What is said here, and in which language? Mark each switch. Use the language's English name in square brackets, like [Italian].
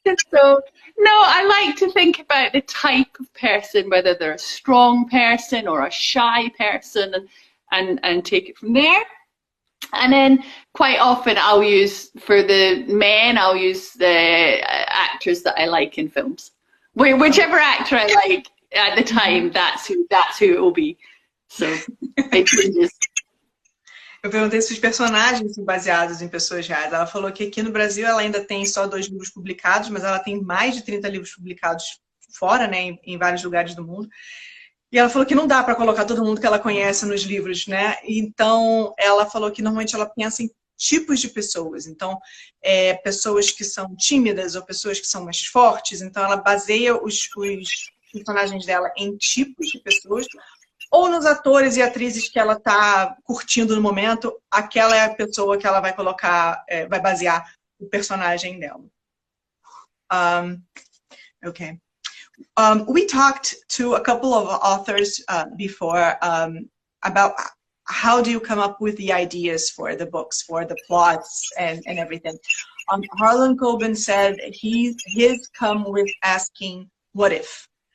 [English] So no, I like to think about the type of person, whether they're a strong person or a shy person, and take it from there. And then quite often I'll use, for the men, I'll use the actors that I like in films. Whichever actor I like at the time, that's who it will be. So it changes. [Portuguese] Eu perguntei se os personagens são baseados em pessoas reais. Ela falou que aqui no Brasil ela ainda tem só 2 livros publicados, mas ela tem mais de 30 livros publicados fora, né, em vários lugares do mundo. E ela falou que não dá para colocar todo mundo que ela conhece nos livros, né? Então ela falou que normalmente ela pensa em tipos de pessoas. Então, pessoas que são tímidas ou pessoas que são mais fortes. Então ela baseia os personagens dela em tipos de pessoas, ou nos atores e atrizes que ela está curtindo no momento. Aquela é a pessoa que ela vai colocar, vai basear o personagem dela. [English] Okay. We talked to a couple of authors before about how do you come up with the ideas for the books, for the plots and everything. Harlan Coben said his come with asking, what if?